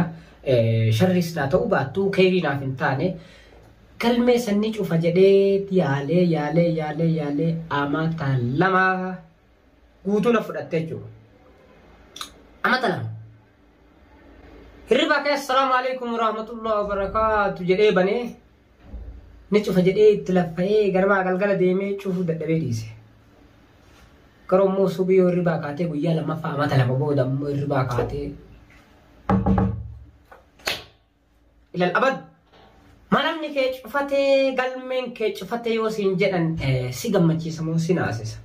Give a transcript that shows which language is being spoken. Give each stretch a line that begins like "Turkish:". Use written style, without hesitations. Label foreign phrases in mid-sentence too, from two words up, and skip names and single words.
Oromo: Sharris naa ta'uu baattuu khayri naaf hin taane galmee sanni cufa jedhee yaalee amata lama guutuu na fudhatte jechuudha. Amata lama. Hirriba kee
Arabic: السلام عليكم ورحمة الله وبركاته
Oromo: jedhee banee ni cufa jedhee itti laffa'ee garbaa galgala deemee cufuu dadhabee dhiise. Garuu immoo subii yoo hirribaa kaatee guyyaa lammaffaa amata lama booda immoo hirribaa kaatee ilal abad manamni kee cufatee galmeen kee cufatee yoo siin jedhan si gammachiisa moo si naasisa.